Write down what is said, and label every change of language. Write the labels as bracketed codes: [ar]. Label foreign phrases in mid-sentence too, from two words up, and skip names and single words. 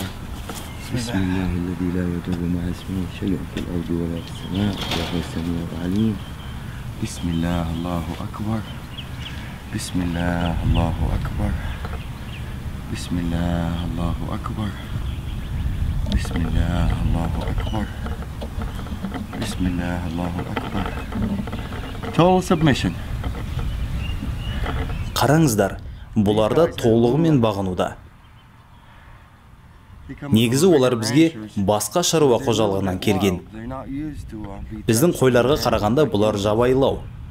[ar] بسم الله الذي لا يضر مع اسمه شيء في الأرض ولا في السماء وهو السميع العليم بسم الله، الله أكبر. بسم الله، الله أكبر. بسم الله، الله أكبر. بسم الله، الله أكبر. بسم الله، الله أكبر. [en] Total submission. [kk] Қараңыздар, бұларда толығымен бағынуда. Негізі олар бізге басқа шаруа қожалығынан келген. Біздің қойларға қарағанда бұлар жабайылау.